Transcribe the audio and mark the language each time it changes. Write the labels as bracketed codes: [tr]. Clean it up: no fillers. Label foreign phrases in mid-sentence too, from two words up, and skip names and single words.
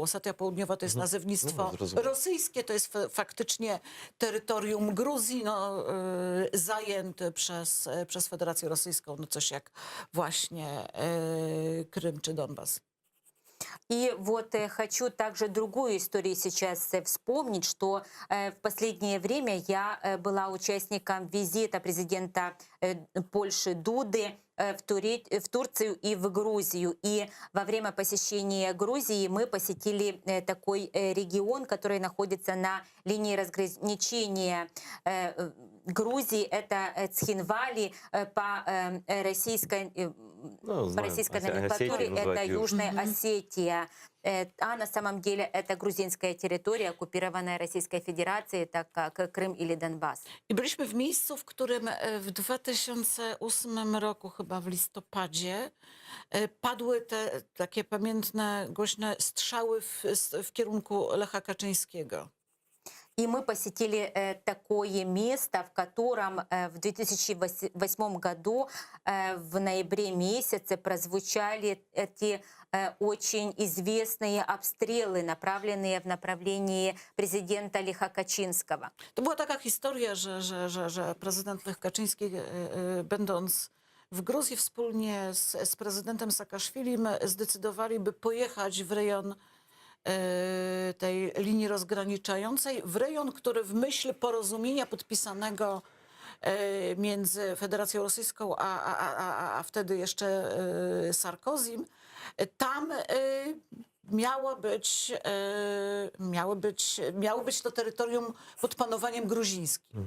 [pl] Osetia Południowa to jest nazewnictwo rosyjskie, to jest faktycznie terytorium Gruzji zajęte przez Federację Rosyjską, coś jak właśnie Krym czy Donbas. [ru] И вот хочу также другую историю сейчас вспомнить, что в последнее время я была участником визита президента Польши Дуды в Турцию и в Грузию. И во время посещения Грузии мы посетили такой регион, который находится на линии разграничения Грузии. Это Цхинвали, по российской, Ну, по знаем, российской Осетию номенклатуре это называют Южная Осетия. А на самом деле это грузинская территория, оккупированная Российской Федерацией, так как Крым или Донбасс. [pl] I byliśmy w miejscu, w którym w 2008 roku, chyba w listopadzie, padły te takie pamiętne, głośne strzały w kierunku Lecha Kaczyńskiego. [ru] И мы посетили такое место, в котором в 2008 году в ноябре месяце прозвучали эти очень известные обстрелы, направленные в направлении президента Леcha Kaczyńskiego. [pl] To była taka historia, że prezydent Lech Kaczyński, będąc w Gruzji wspólnie z prezydentem Saakaszwilim, zdecydowali, by pojechać w rejon tej linii rozgraniczającej, w rejon, który w myśl porozumienia podpisanego między Federacją Rosyjską a wtedy jeszcze Sarkozym, tam miało być to terytorium pod panowaniem gruzińskim.